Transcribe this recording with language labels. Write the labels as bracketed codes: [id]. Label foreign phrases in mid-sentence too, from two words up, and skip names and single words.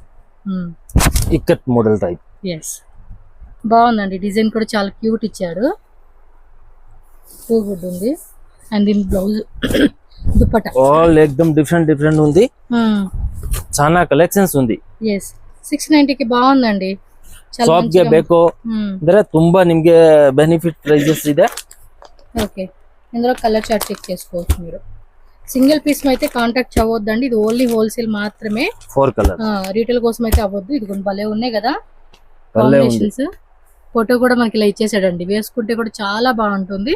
[en] Ikkat model type. [te] ఎస్ బాగుందండి, డిజైన్ కూడా చాలా క్యూట్ ఇచ్చాడు, [en] too good [te] ఉంది. అండ్ దీని బ్లౌజ్ దుపట్టా ఆల్ ఎక్దమ్ డిఫరెంట్ ఉంది, చాలా కలెక్షన్స్ ఉంది. ఎస్ 690 కి బాగుందండి. [kn] ಶಾಪ್ ಗೆ ಬೇಕು ಅಂದ್ರೆ ತುಂಬಾ ನಿಮ್ಗೆ [en] benefit prices [kn] ಇದೆ. [te] ఓకే ఇందులో [en] colour chart check [te] చేసుకోవచ్చు మీరు. [en] single piece [te] అయితే కాంటాక్ట్ అవ్వద్దండి, ఇది [en] only wholesale [te] మాత్రమే. 4 కలర్. రీటైల్ కోసం అయితే అవ్వద్దు. ఇది కొన్ని భలే ఉన్నాయి కదా కాంబినేషన్స్. ఫోటో కూడా మనకి ఇలా ఇచ్చేసాడండి, వేసుకుంటే కూడా చాలా బాగుంటుంది.